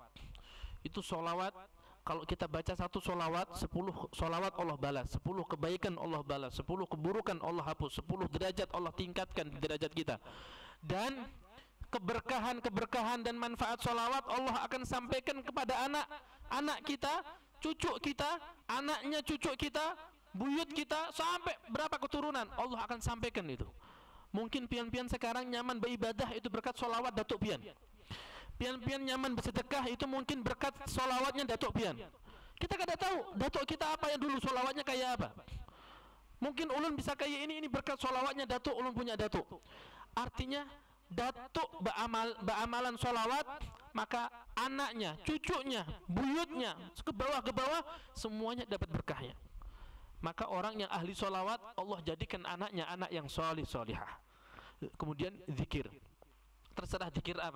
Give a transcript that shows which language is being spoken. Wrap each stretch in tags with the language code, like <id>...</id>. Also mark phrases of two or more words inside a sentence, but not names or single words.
<id>Itu sholawat, kalau kita baca 1 sholawat, 10 sholawat Allah balas, 10 kebaikan Allah balas, 10 keburukan Allah hapus, 10 derajat Allah tingkatkan derajat kita. Dan keberkahan-keberkahan dan manfaat sholawat Allah akan sampaikan kepada anak-anak kita, cucu kita, anaknya cucu kita, buyut kita, sampai berapa keturunan Allah akan sampaikan itu. Mungkin pian-pian sekarang nyaman beribadah itu berkat sholawat datuk pian. Pian-pian nyaman bersedekah itu mungkin berkat sholawatnya datuk pian. Kita kada tahu datuk kita apa yang dulu sholawatnya kayak apa. Mungkin ulun bisa kayak ini berkat sholawatnya datuk, ulun punya datuk. Artinya datuk beramalan sholawat, maka anaknya, cucunya, buyutnya, ke bawah semuanya dapat berkahnya. Maka orang yang ahli sholawat Allah jadikan anaknya anak yang sholih sholihah. Kemudian zikir, terserah zikir apa.</id>